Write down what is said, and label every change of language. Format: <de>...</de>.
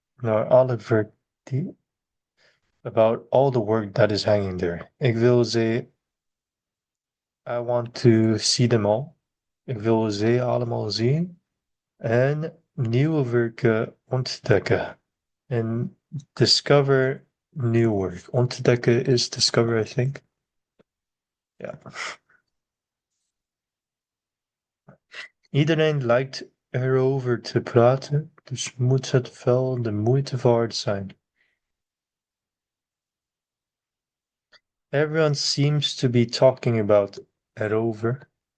<nl>naar Oliver die</nl> <en>about all the work that is hanging there.</en> <nl>Ik wil ze,</nl> <en>I want to see them all.</en> <nl>Ik wil ze allemaal zien en nieuwe werken ontdekken.</nl> <en>En discover new work. Ontdekken is discover, I think.</en> <nl>Ja. Iedereen lijkt erover te praten, dus moet het wel de moeite waard zijn.</nl> <en>Everyone seems to be talking about erover.</en>